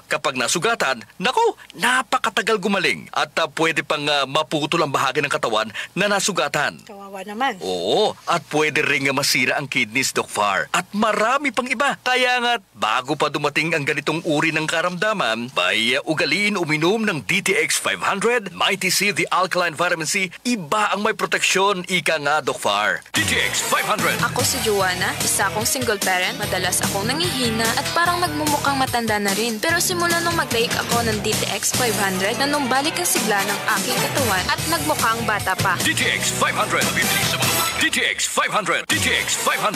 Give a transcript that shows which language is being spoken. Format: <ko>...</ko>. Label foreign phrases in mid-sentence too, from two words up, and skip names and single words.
<tl>Kapag nasugatan, naku, napakatagal gumaling at pwede pang maputol ang bahagi ng katawan na nasugatan. Kawawa naman. Oo, at pwede ring masira ang kidneys, Doc Far. At marami pang iba. Kaya nga't bago pa dumating ang ganitong uri ng karamdaman, bay ugaliin uminom ng DTX 500, Mighty C,</tl> <en>the alkaline vitamin C,</en> <tl>iba ang may proteksyon, ika nga, Doc Far. DTX 500. Ako si Joanna, isa akong single parent. Madalas akong nangihina at parang nagmumukhang matanda na rin. Pero simula nung mag-take ako ng DTX 500, nanumbalik ang sigla ng aking katawan at nagmukhang bata pa. DTX 500. Bibili sa mga butik. DTX 500. DTX 500.</tl>